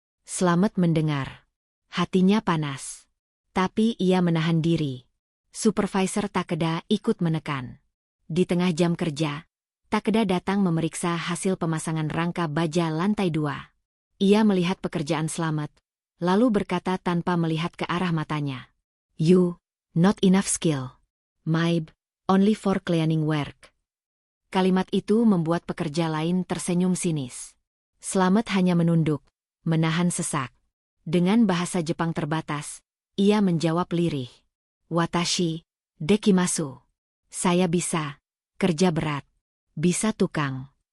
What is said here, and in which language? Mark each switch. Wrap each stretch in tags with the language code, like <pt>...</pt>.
<id>Slamet mendengar. Hatinya panas. Tapi ia menahan diri. Supervisor Takeda ikut menekan. Di tengah jam kerja, Takeda datang memeriksa hasil pemasangan rangka baja lantai 2. Ia melihat pekerjaan Slamet, lalu berkata tanpa melihat ke arah matanya.</id> <en>"You, not enough skill. Maybe, only for cleaning work."</en> <id>Kalimat itu membuat pekerja lain tersenyum sinis. Slamet hanya menunduk, menahan sesak. Dengan bahasa Jepang terbatas, ia menjawab lirih.</id> <ja>"Watashi, dekimasu."</ja> <id>Saya bisa, kerja berat. Bisa tukang.</id>